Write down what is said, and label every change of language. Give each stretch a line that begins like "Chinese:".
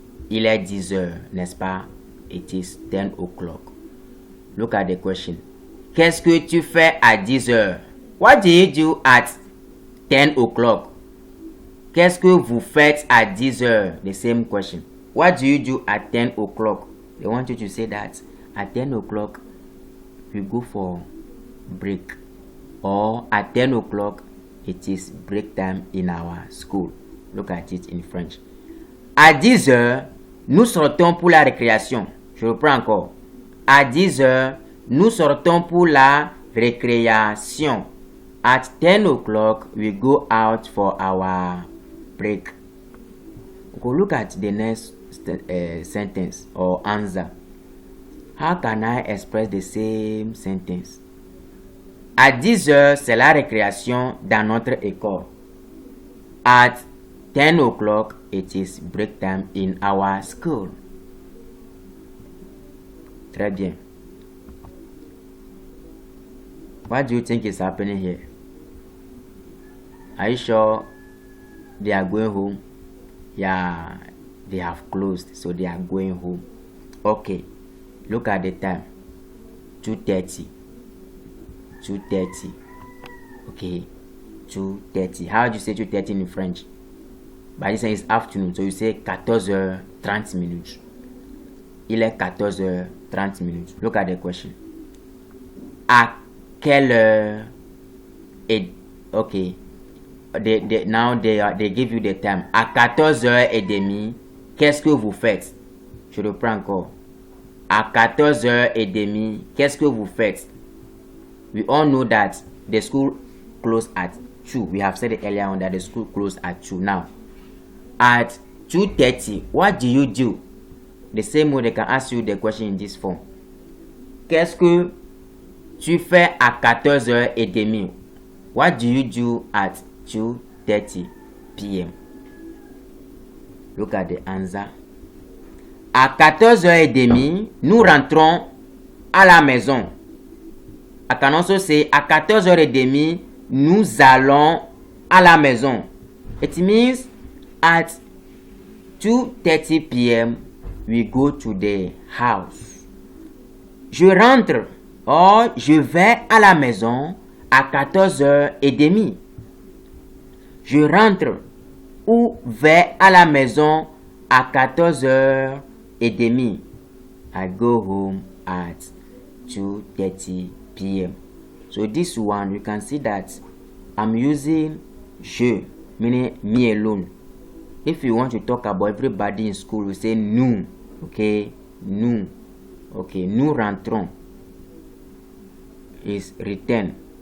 French: Il est 10 heures, n'est-ce pas?
English: It is 10 o'clock. Look at the question.
French: Qu'est-ce que tu fais à 10 heures?
English: What do you do at 10 o'clock?
French: Qu'est-ce que vous faites à 10 heures?
English: The same question. What do you do at 10 o'clock? They want you to say that at 10 o'clock we go for break. Or at 10 o'clock it is break time in our school. Look at it in French.
French: À 10 heures, nous sortons pour la récréation. Je reprends encore. À 10 heures, nous sortons pour la récréation.
English: At 10 o'clock, we go out for our break. Go look at the next sentence or answer. How can I express the same sentence?
French: À 10 heures, c'est la récréation dans notre école.
English: At 10 o'clock, it is break time in our school.
French: Très bien.
English: What do you think is happening here? Are you sure they are going home? Yeah, they have closed, so they are going home. Okay, look at the time. 2:30. 2:30. Okay, 2:30. How do you say 2:30 in French? By this time it's afternoon, so you say 14h30.
French: Il est 14h30. Look at the question. À quelle heure est... Okay.
English: Now they give you the time.
French: À 14h30, qu'est-ce que vous faites? Je reprends encore. À 14h30, qu'est-ce que vous faites?
English: We all know that the school closed at 2. We have said it earlier on that the school closed at 2. Now, at 2:30, what do you do? The same way they can ask you the question in this form.
French: Qu'est-ce que tu fais à 14h30?
English: What do you do at 2:30 p.m.? Look at the answer.
French: À 14h30, nous rentrons à la maison.
English: I can also say
French: à 14h30, nous allons à la maison.
English: It means at 2:30 p.m. we go to the house.
French: Je rentre or je vais à la maison à 14h30. Je rentre ou vais à la maison à 14h30.
English: I go home at 2:30 p.m. So this one, you can see that I'm using je, meaning me alone. If you want to talk about everybody in school, you say nous. Okay, nous. Okay, nous rentrons is return.